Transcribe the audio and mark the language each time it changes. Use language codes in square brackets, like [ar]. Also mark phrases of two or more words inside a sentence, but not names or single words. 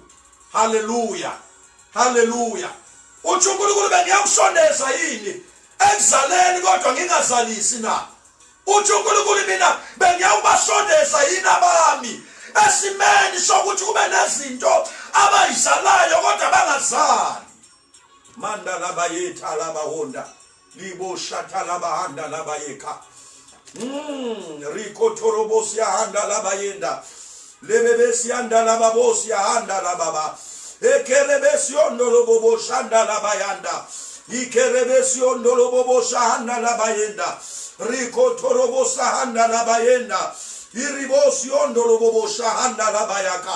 [zu] Hallelujah, hallelujah. Uthi uNkulunkulu bengiyakusondeza yini ekuzaleni kodwa ngingazalisi na? Uthi uNkulunkulu mina bengiyawubasondeza yini abami esimeni sokuthi kube nezinto abayizalayo kodwa bangazali. Manda labayetha labahonda libo shatha labahanda labayeka. Riko torobosi handa labayenda lebebesi handa lababosi handa lababa ekerebesi ondolo bobo shanda labayanda ikerebesi ondolo bobo shanda labayenda riko torobosa handa labayenda iribosi ondolo bobo shanda labayaka.